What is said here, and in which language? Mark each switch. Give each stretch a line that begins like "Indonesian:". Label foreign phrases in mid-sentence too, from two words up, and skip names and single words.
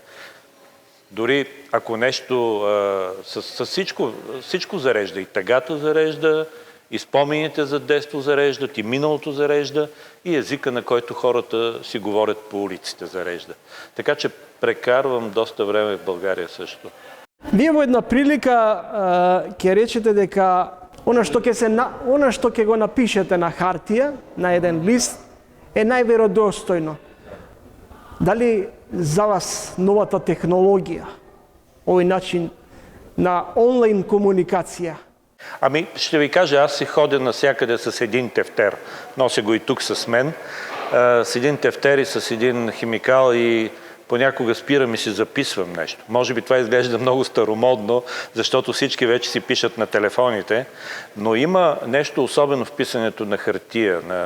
Bulgarian: Дори ако нещо с всичко зарежда, и тъгата зарежда, и спомените за детство зареждат, и миналото зарежда, и езика, на който хората си говорят по улиците, зарежда. Така че прекарвам доста време в България също.
Macedonian: Вие во една прилика ќе речете дека она што ќе го напишете на хартија, на еден лист, е најверодостојно. Дали за вас новата технологија, овој начин на онлайн комуникација?
Bulgarian: Ами, ще ви кажа, аз си ходя навсякъде с един тефтер. Нося го и тук с мен. С един тефтер и с един химикал, и понякога спирам и си записвам нещо. Може би това изглежда много старомодно, защото всички вече си пишат на телефоните, но има нещо особено в писането на хартия.